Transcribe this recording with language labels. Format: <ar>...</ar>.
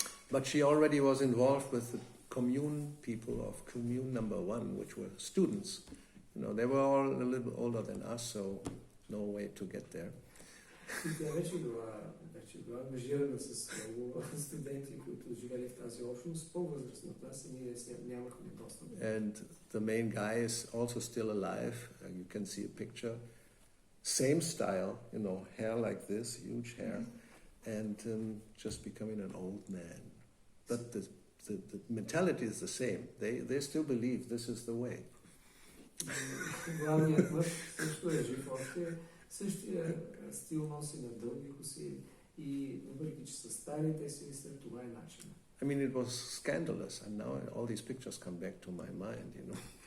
<en>But she already was involved with the commune people of commune number 1, which were students. You know, they were all a little older than us, so no way to get there.</en> <bg>Тя вече била ангажирана с много студенти, които живели в тази общност, по-възрастни от нас, и ние нямахме достъп.</bg> <en>And the main guy is also still alive. You can see a picture. Same style, you know, hair like this, huge hair, and just becoming an old man. But the mentality is the same. They still believe this is the way.</en> <bg>Главният мъж също е жив още, същия стил носи на дълги коси и въпреки че са стари, те си мислят, това е начинът.</bg> <en>I mean, it was scandalous, and now all these pictures come back to my mind, you know.</en>